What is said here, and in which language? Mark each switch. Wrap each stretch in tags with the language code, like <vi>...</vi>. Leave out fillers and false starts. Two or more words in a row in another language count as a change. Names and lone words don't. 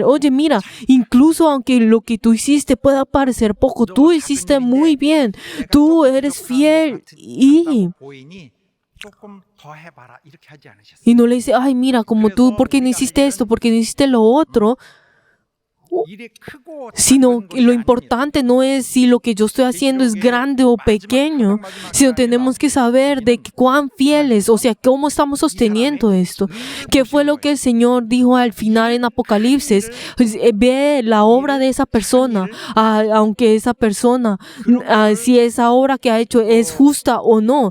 <es>Oye, mira, incluso aunque lo que tú hiciste pueda parecer poco, tú hiciste muy bien. Tú eres fiel y no le dice, mira, como tú, ¿por qué no hiciste esto? ¿Por qué no hiciste lo otro?</es> <ko>일이 크고</ko> <es>sino</es> <ko>작은</ko> <es>que lo</es> <ko>것이</ko> <es>importante no es si lo que yo estoy haciendo es grande o pequeño, sino tenemos que saber de que cuán fieles, o sea, cómo estamos sosteniendo esto. ¿Qué fue lo que el Señor dijo al final en Apocalipsis? Pues, ve la obra de esa persona, aunque esa persona, si esa obra que ha hecho es justa o no.</es>